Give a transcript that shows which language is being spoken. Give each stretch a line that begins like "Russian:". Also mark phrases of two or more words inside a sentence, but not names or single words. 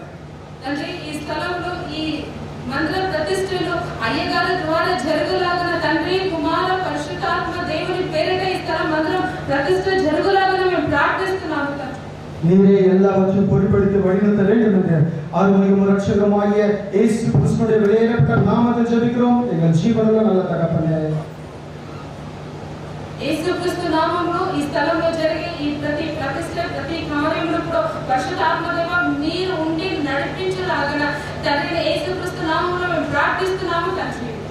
Tamil: நீரே எல்லாவற்றையும் பொறுப்படுத்தி வழிநடத்த வேண்டும் என்று அருமையும் ரட்சகமாகிய இயேசு கிறிஸ்துவின் வெளியேறப்பட்ட நாமத்தில் ஜெபிக்கிறோம் எங்கள் ஜீவனுள்ள நல்ல தகப்பனே.
Telugu: యేసు క్రీస్తు నామములో ఈ స్థలంలో జరిగే ఈ ప్రతి ప్రతిష్ఠ ప్రతి కార్యమును కూడా పరిశుద్ధాత్మ దేవ మీరు ఉండి నడిపించలాగన తండ్రి యేసు క్రీస్తు నామములో మేము ప్రార్థిస్తున్నాము తండ్రి.